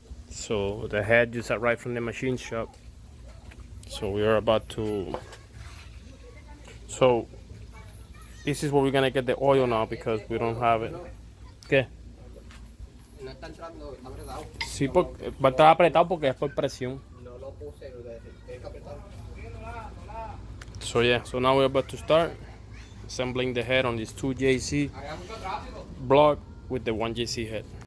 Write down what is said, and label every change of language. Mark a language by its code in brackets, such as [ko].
[en] So the head just arrived from the machine shop. So we are about to. So this is where we're gonna get the oil now because we don't have it. [es] ¿Qué? No está entrando, está apretado. Sí, porque va a estar apretado porque es por presión. No lo puse, tienes que apretar. [en] So yeah, so now we're about to start assembling the head on this 2JZ block with the 1JZ head.